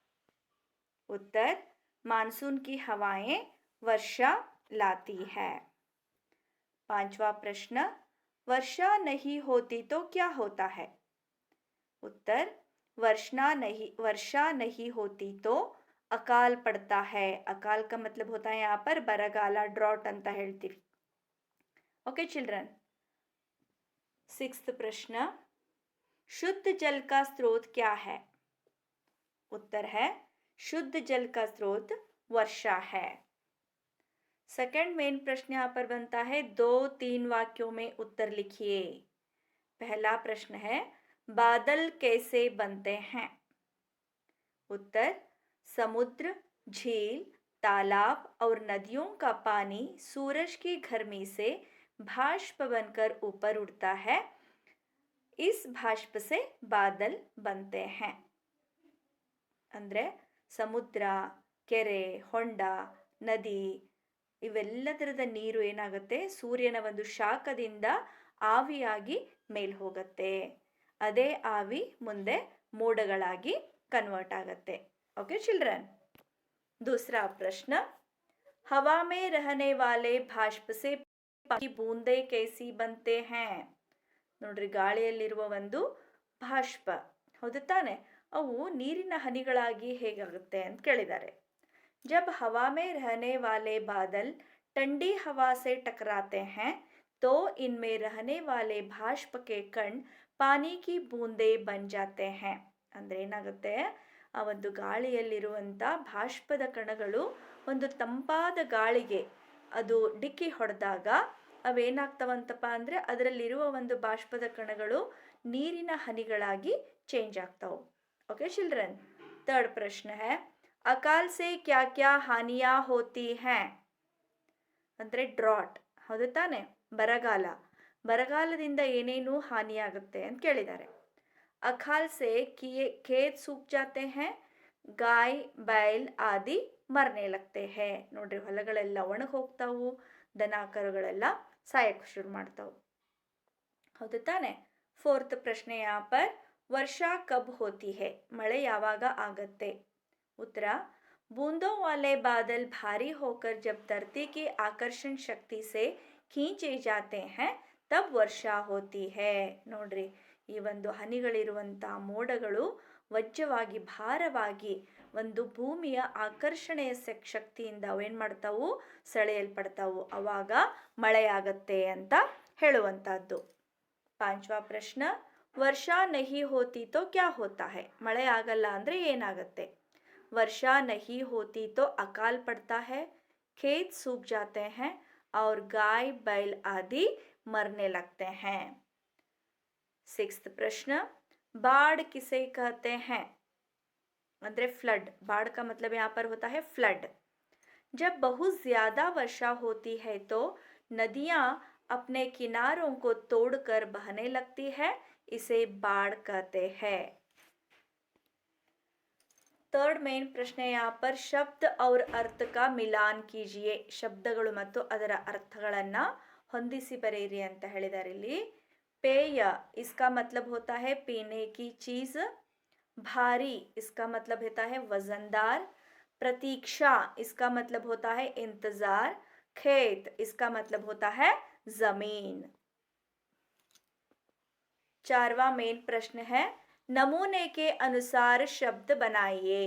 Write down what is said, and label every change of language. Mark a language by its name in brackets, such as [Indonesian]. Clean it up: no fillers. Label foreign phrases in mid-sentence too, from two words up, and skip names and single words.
[Hindi] उत्तर, मानसून की हवाएं वर्षा लाती है। पांचवा प्रश्न, वर्षा नहीं होती तो क्या होता है? उत्तर, वर्षा नहीं होती तो अकाल पड़ता है। अकाल का मतलब होता है यहाँ पर [Kannada] ಬರಗಾಲ, ಡ್ರಾಟ್ ಅಂತ ಹೇಳ್ತೀವಿ। [English] okay children. [Hindi] सिक्स्थ प्रश्न, शुद्ध जल का स्रोत क्या है? उत्तर है, शुद्ध जल का स्रोत वर्षा है। [English] second main [Hindi] प्रश्न यहाँ पर बनता है, 2-3 वाक्यों में उत्तर लिखिए। पहला प्रश्न है, बादल कैसे बनते हैं? उत्तर, समुद्र, झील, तालाब और नदियों का पानी सूरज की गर्मी से भाष्प बनकर ऊपर उड़ता है। इस भाष्प से बादल बनते हैं। [Kannada] ಅಂದ್ರೆ ಸಮುದ್ರ, ಕೆರೆ, ಹೊಂಡ, ನದಿ ಇವೆಲ್ಲದರದ ನೀರು ಏನಾಗುತ್ತೆ, ಸೂರ್ಯನ ಒಂದು ಶಾಖದಿಂದ ಆವಿಯಾಗಿ ಮೇಲ್ ಹೋಗುತ್ತೆ. ಅದೇ ಆವಿ ಮುಂದೆ ಮೋಡಗಳಾಗಿ ಕನ್ವರ್ಟ್ ಆಗ್ತೆ। [English] okay children. [Hindi] दूसरा प्रश्न, हवा में रहने वाले भाष्प से पानी बूंदे कैसी बनते हैं? [Kannada] ನೋಡ್ರಿ, ಗಾಳಿಯಲ್ಲಿರುವ ಒಂದು ಭಾಷ್ಪ, ಹೌದು ತಾನೆ, ಅವು ನೀರಿನ ಹನಿಗಳಾಗಿ ಹೇಗಾಗುತ್ತೆ ಅಂತ ಕೇಳಿದ್ದಾರೆ। [Hindi] जब हवा में रहने वाले बादल ठंडी हवा से टकराते हैं तो इनमें रहने वाले भाष्प के कण पानी की बूंदे बन जाते हैं। [Kannada] ಅಂದ್ರೆ ಏನಾಗುತ್ತೆ, ಆ ಒಂದು ಗಾಳಿಯಲ್ಲಿರುವಂಥ ಭಾಷ್ಪದ ಕಣಗಳು ಒಂದು ತಂಪಾದ ಗಾಳಿಗೆ ಅದು ಡಿಕ್ಕಿ ಹೊಡೆದಾಗ ಅವೇನಾಗ್ತವಂತಪ್ಪ ಅಂದರೆ ಅದರಲ್ಲಿರುವ ಒಂದು ಬಾಷ್ಪದ ಕಣಗಳು ನೀರಿನ ಹನಿಗಳಾಗಿ ಚೇಂಜ್ ಆಗ್ತಾವೆ। [English] okay children. [Hindi] थर्ड प्रश्न है, अकाल से क्या क्या हानियां होती हैं? [Kannada] ಅಂದರೆ ಡ್ರಾಟ್, ಹೌದು ತಾನೆ, ಬರಗಾಲ, ಬರಗಾಲದಿಂದ ಏನೇನು ಹಾನಿಯಾಗುತ್ತೆ ಅಂತ ಕೇಳಿದ್ದಾರೆ। [Hindi] अकाल से खेत सूख जाते हैं, गाय बैल आदि मरने लगते हैं। [Kannada] ನೋಡ್ರಿ, ಹೊಲಗಳೆಲ್ಲ ಒಣಗಿ ಹೋಗ್ತಾವು, ದನ ಕರುಗಳೆಲ್ಲ ಸಾಯಕ್ಕೆ ಶುರು ಮಾಡ್ತಾವು, ಹೌದು ತಾನೆ। [Hindi] फोर्थ प्रश्न यहाँ पर, वर्षा कब होती है? [Kannada] मಳೆ ಯಾವಾಗ ಆಗತ್ತೆ? [Hindi] उत्तर, बूंदों वाले बादल भारी होकर जब धरती की आकर्षण शक्ति से खींचे जाते हैं तब वर्षा होती है। [Kannada] ನೋಡ್ರಿ, ಈ ಒಂದು ಹನಿಗಳಿರುವಂಥ ಮೋಡಗಳು ವಜ್ರವಾಗಿ ಭಾರವಾಗಿ ಒಂದು ಭೂಮಿಯ ಆಕರ್ಷಣೆಯ ಶಕ್ತಿಯಿಂದ ಅವೇನು ಮಾಡ್ತಾವು, ಸೆಳೆಯಲ್ಪಡ್ತಾವು, ಅವಾಗ ಮಳೆಯಾಗತ್ತೆ ಅಂತ ಹೇಳುವಂಥದ್ದು। [Hindi] पांचवा प्रश्न, वर्षा नहीं होती तो क्या होता है? [Kannada] ಮಳೆ ಆಗಲ್ಲ ಅಂದರೆ ಏನಾಗುತ್ತೆ? [Hindi] वर्षा नहीं होती तो अकाल पड़ता है, खेत सूख जाते हैं और गाय बैल आदि मरने लगते हैं। सिक्स्थ प्रश्न, बाढ़ किसे कहते हैं? मतलब फ्लड, बाढ़ का मतलब यहाँ पर होता है फ्लड। जब बहुत ज्यादा वर्षा होती है तो नदियां अपने किनारों को तोड़कर बहने लगती है, इसे बाढ़ कहते हैं। [English] third main [Hindi] प्रश्न यहाँ पर, शब्द और अर्थ का मिलान कीजिए। [Kannada] ಶಬ್ದಗಳು ಮತ್ತು ಅದರ ಅರ್ಥಗಳನ್ನ ಹೊಂದಿಸಿ ಬರೆಯಿರಿ ಅಂತ ಹೇಳಿದ್ದಾರೆ ಇಲ್ಲಿ। [Hindi] पेय, इसका मतलब होता है पीने की चीज। भारी, इसका मतलब होता है वजनदार। प्रतीक्षा, इसका मतलब होता है इंतजार। खेत, इसका मतलब होता है जमीन। चारवा मेन प्रश्न है, नमूने के अनुसार शब्द बनाइए।